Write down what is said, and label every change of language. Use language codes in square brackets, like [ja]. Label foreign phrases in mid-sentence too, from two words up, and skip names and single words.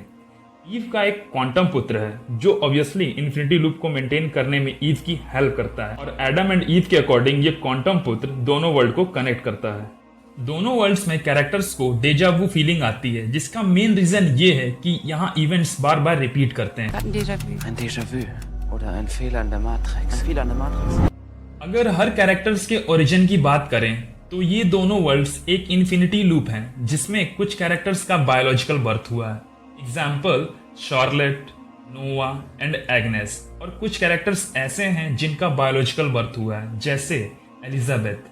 [hi] ईव का एक क्वांटम पुत्र है जो ऑब्वियसली [en] infinity loop [hi] को मेंटेन करने में ईव की हेल्प करता है, और एडम एंड ईव के अकॉर्डिंग ये क्वांटम पुत्र दोनों वर्ल्ड को कनेक्ट करता है। दोनों वर्ल्ड्स में कैरेक्टर्स को [en] déjà vu feeling [hi] आती है, जिसका मेन रीजन ये है कि यहाँ इवेंट्स बार बार रिपीट करते हैं। [de] Ein Déjà-vu. Oder ein Fehler in der Matrix. Ein Fehler in der Matrix. [hi] अगर हर कैरेक्टर्स के ओरिजिन की बात करें तो ये दोनों वर्ल्ड्स एक [en] infinity loop [hi] हैं जिसमें कुछ कैरेक्टर्स का [en] biological birth [hi] हुआ है। एग्जाम्पल शार्लेट, नोवा एंड एग्नेस, और कुछ कैरेक्टर्स ऐसे हैं जिनका [en] biological birth [hi] हुआ है जैसे एलिजाबेथ।